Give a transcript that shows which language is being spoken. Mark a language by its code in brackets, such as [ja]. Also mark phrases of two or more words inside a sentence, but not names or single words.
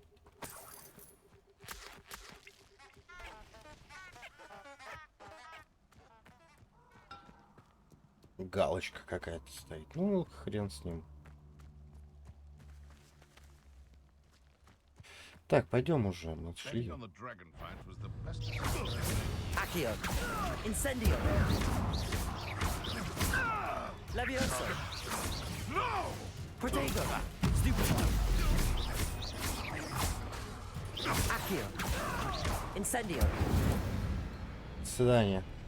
[ru] Галочка какая-то стоит. Ну, хрен с ним. Так, пойдем уже, мы шли. [la] Accio. Incendio. Levioso. Protego. Stupefy. Accio. Incendio. [ru] До свидания.